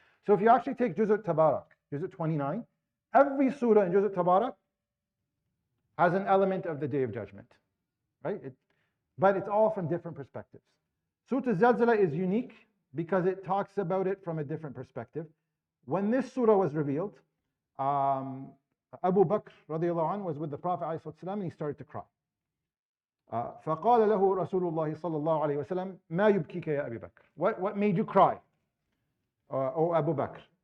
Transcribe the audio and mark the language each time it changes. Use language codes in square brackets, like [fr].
[en] So if you actually take Juz' Tabarak, Juz' 29, every surah in Juz' Tabarak has an element of the Day of Judgment, right? But it's all from different perspectives. Surah Al-Zalzala is unique because it talks about it from a different perspective. When this surah was revealed, Abu Bakr radiallahu anhu was with the Prophet ﷺ and he started to cry. [ar] فقال له رسول الله صلى الله عليه وسلم ما يبكيك يا أبي بكر? [en] What made you cry, O Abu Bakr?